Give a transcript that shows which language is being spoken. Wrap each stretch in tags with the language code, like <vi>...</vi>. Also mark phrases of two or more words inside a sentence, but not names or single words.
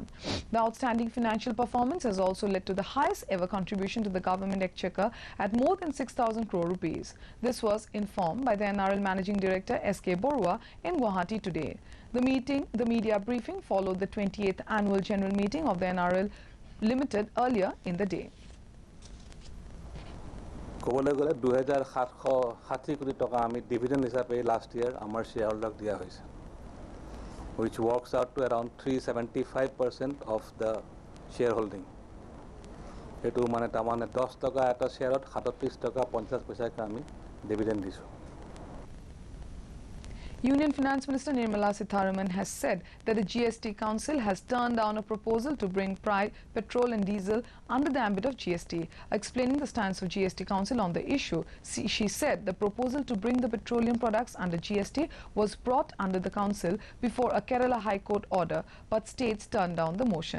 <en>The outstanding financial performance has also led to the highest ever contribution to the government exchequer at more than 6,000 crore rupees. This was informed by the NRL Managing Director S.K. Borua in Guwahati today. The media briefing followed the 28th annual general meeting of the NRL Limited earlier in the day.</en> <as>ক'বলৈ গ'লে 2,760 কোটি টকা আমি ডিভিডেন্ড হিচাপে</as> <en>last year</en> <as>আমাৰ শ্বেয়াৰহোল্ডাৰক দিয়া হৈছে,</as> <en>which works out to around 375% of the shareholding.</en> <as>এইটো মানে তাৰমানে 10 টকা এটা শ্বেয়াৰত 37 টকা 50 পইচাকৈ আমি ডিভিডেন্ড দিছোঁ.</as> <en>Union Finance Minister Nirmala Sitharaman has said that the GST Council has turned down a proposal to bring petrol and diesel under the ambit of GST. Explaining the stance of GST Council on the issue, she said the proposal to bring the petroleum products under GST was brought under the Council before a Kerala High Court order, but states turned down the motion.</en>